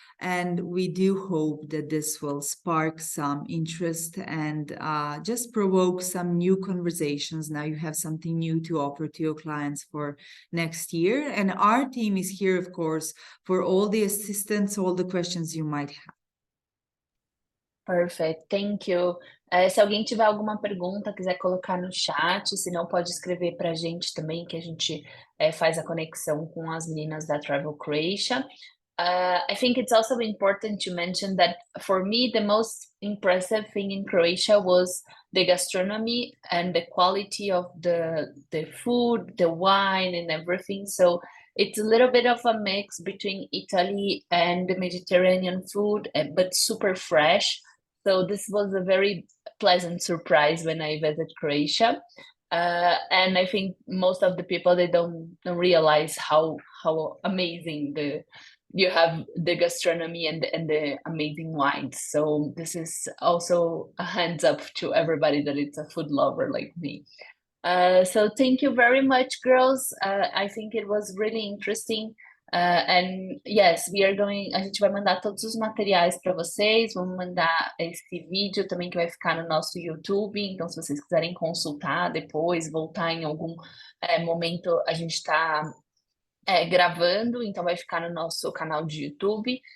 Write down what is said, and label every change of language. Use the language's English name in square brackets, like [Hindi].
[English] And we do hope that this will spark some interest and just provoke some new conversations. Now you have something new to offer to your clients for next year. And our team is here, of course, for all the assistance, all the questions you might have. Perfect, thank you. [Portuguese] Se alguém tiver alguma pergunta, quiser colocar no chat, se não pode escrever para a gente também, que a gente faz a conexão com as meninas da Travel Croatia. [English] I think it's also important to mention that for me, the most impressive thing in Croatia was the gastronomy and the quality of the food, the wine and everything. So it's a little bit of a mix between Italy and the Mediterranean food, but super fresh. So this was a very pleasant surprise when I visited Croatia. And I think most of the people, they don't realize how amazing you have the gastronomy and the amazing wines. So this is also a hands up to everybody that it's a food lover like me. So thank you very much, girls. I think it was really interesting. And yes, we are going. [Portuguese] A gente vai mandar todos os materiais para vocês. Vamos mandar esse vídeo também que vai ficar no nosso YouTube. Então, se vocês quiserem consultar depois, voltar em algum momento, a gente está gravando, então vai ficar no nosso canal de YouTube.